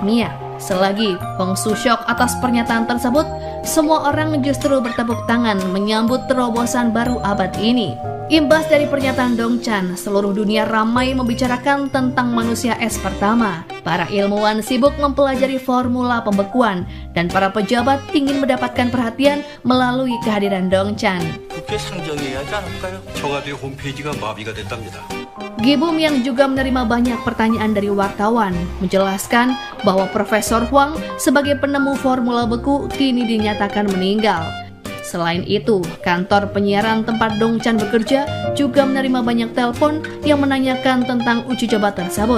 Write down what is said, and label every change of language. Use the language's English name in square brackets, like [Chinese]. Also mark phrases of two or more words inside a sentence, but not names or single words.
[Indonesian] Selagi Hongsu syok atas pernyataan tersebut, semua orang justru bertepuk tangan menyambut terobosan baru abad ini. Imbas dari pernyataan Dong Chan, seluruh dunia ramai membicarakan tentang manusia es pertama. Para ilmuwan sibuk mempelajari formula pembekuan dan para pejabat ingin mendapatkan perhatian melalui kehadiran Dong Chan. [Korean] 국회 상정해야 하지 않을까요? 청와대 홈페이지가 마비가 됐답니다. [Indonesian] Gibum yang juga menerima banyak pertanyaan dari wartawan menjelaskan bahwa Profesor Huang sebagai penemu formula beku kini dinyatakan meninggal. Selain itu, kantor penyiaran tempat Dong Chan bekerja juga menerima banyak telepon yang menanyakan tentang uji coba tersebut.